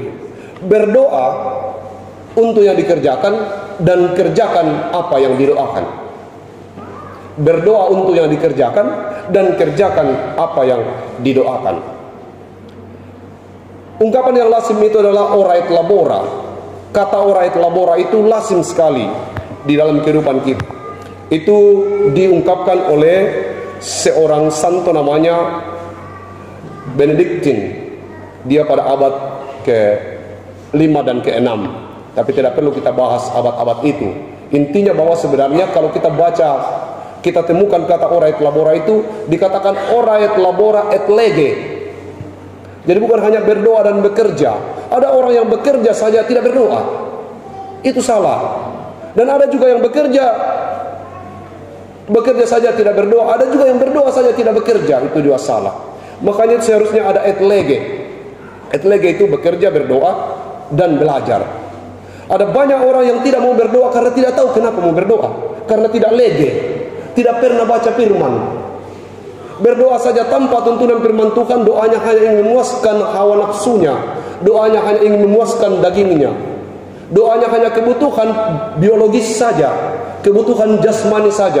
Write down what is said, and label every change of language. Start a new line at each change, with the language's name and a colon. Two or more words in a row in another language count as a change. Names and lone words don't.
Indonesian: Berdoa untuk yang dikerjakan dan kerjakan apa yang didoakan. Berdoa untuk yang dikerjakan dan kerjakan apa yang didoakan. Ungkapan yang lazim itu adalah
Latin: ora et labora.
Indonesian: Kata
Latin: ora et labora
Indonesian: itu lazim sekali di dalam kehidupan kita. Itu diungkapkan oleh seorang santo namanya Benediktin. Dia pada abad ke-5 dan ke-6. Tapi tidak perlu kita bahas abad-abad itu. Intinya bahwa sebenarnya kalau kita baca, kita temukan kata
Latin: ora et labora
Indonesian: itu dikatakan
Latin: ora et labora et lege.
Indonesian: Jadi bukan hanya berdoa dan bekerja. Ada orang yang bekerja saja tidak berdoa, itu salah. Dan ada juga yang bekerja saja tidak berdoa. Ada juga yang berdoa saja tidak bekerja, itu juga salah. Makanya seharusnya ada
Latin: et lege. Et lege
Indonesian: itu bekerja, berdoa, dan belajar. Ada banyak orang yang tidak mau berdoa karena tidak tahu kenapa mau berdoa. Karena tidak lege, tidak pernah baca firman. Berdoa saja tanpa tuntunan firman Tuhan, doanya hanya ingin memuaskan hawa nafsunya, doanya hanya ingin memuaskan dagingnya, doanya hanya kebutuhan biologis saja, kebutuhan jasmani saja.